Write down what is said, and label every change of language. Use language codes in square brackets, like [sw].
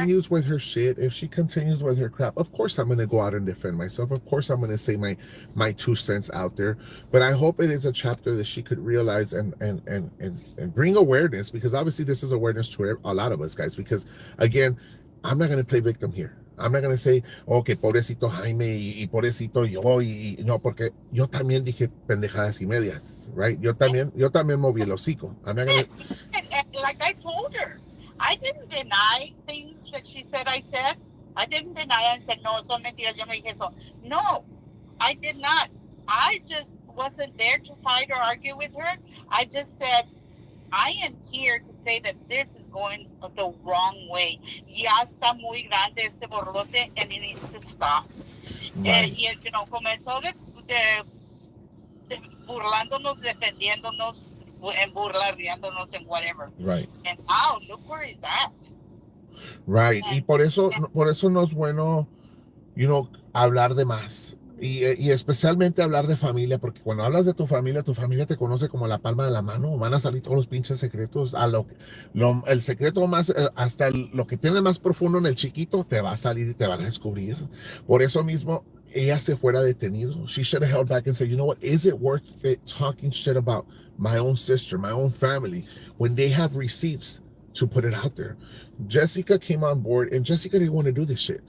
[en] continues with her shit, if she continues with her crap, of course I'm going to go out and defend myself. Of course I'm going to say my 2 cents out there. But I hope it is a chapter that she could realize and bring awareness, because obviously this is awareness to a lot of us, guys. Because again, I'm not going to play victim here. I'm not going to say, oh, [es] que pobrecito Jaime y pobrecito yo, y no, porque yo también dije pendejadas y medias, right? Yo también moví el hocico. [en] I'm not going to. And like I told her, I didn't deny things that she said I said. I didn't deny and said, [es] no, son mentiras, yo no dije eso. [en] No, I did not. I just wasn't there to fight or argue with her. I just said, I am here to say that this is going the wrong way. [es] Ya está muy grande este borlote [en] and it needs to stop. Right. [es] Y, [en] you know, [es] comenzó de burlándonos, defendiéndonos, en burla, riéndonos, [en] and whatever. Right. And now, look where he's at. Right. Y And, [es] por eso no es bueno, hablar de más. Y especialmente hablar de familia, porque cuando hablas de tu familia te conoce como la palma de la mano. Van a salir todos los pinches secretos. El secreto más, hasta lo que tiene más profundo en el chiquito, te va a salir y te van a descubrir. Por eso mismo, ella se fuera detenido. [en] She should have held back and said, you know what, is it worth it talking shit about my own sister, my own family, when they have receipts to put it out there? Jessica came on board, and Jessica didn't want to do this shit.